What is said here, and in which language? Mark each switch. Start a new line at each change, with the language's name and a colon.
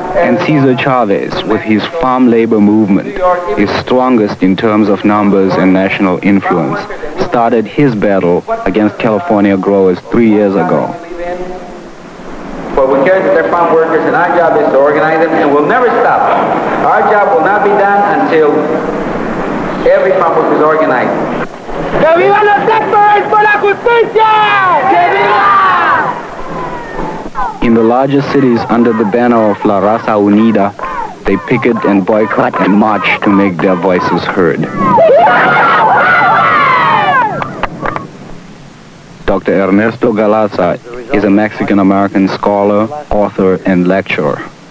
English: And Cesar Chavez, with his farm labor movement, is strongest in terms of numbers and national influence, started his battle against California growers 3 years ago. What we care is that they're farm workers, and our job is to organize them, and we'll never stop. Our job will not be done until every farm worker is organized.
Spanish: ¡Que vivan los sectores por la justicia! ¡Que viva!
English: In the largest cities under the banner of La Raza Unida, they picket and boycott and march to make their voices heard. Dr. Ernesto Galarza is a Mexican-American scholar, author, and lecturer.